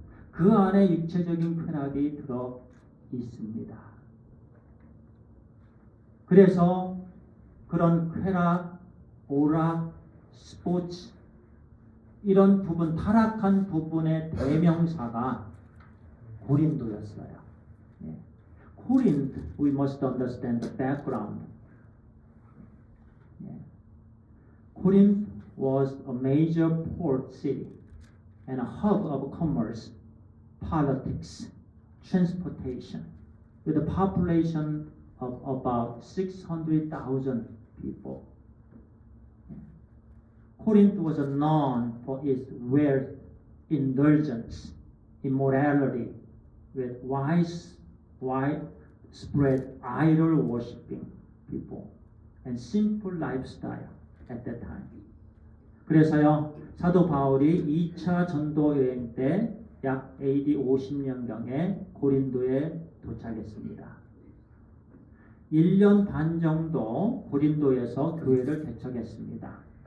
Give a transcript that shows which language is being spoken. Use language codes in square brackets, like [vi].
[ko] 그 안에 육체적인 쾌락이 들어 있습니다. 그래서 그런 쾌락, 오락, 스포츠, 이런 부분, 타락한 부분의 대명사가 고린도였어요. [en] Corinth, we must understand the background. Corinth was a major port city and a hub of commerce, politics, transportation, with a population of about 600,000 people. Corinth was known for its wealth, indulgence, immorality, with widespread idol worshipping people and sinful lifestyle at that time. [ko] 그래서요, 사도 바울이 2차 전도 여행 때 약 AD 50년경에 고린도에 도착했습니다. 1년 반 정도 고린도에서 교회를 개척했습니다.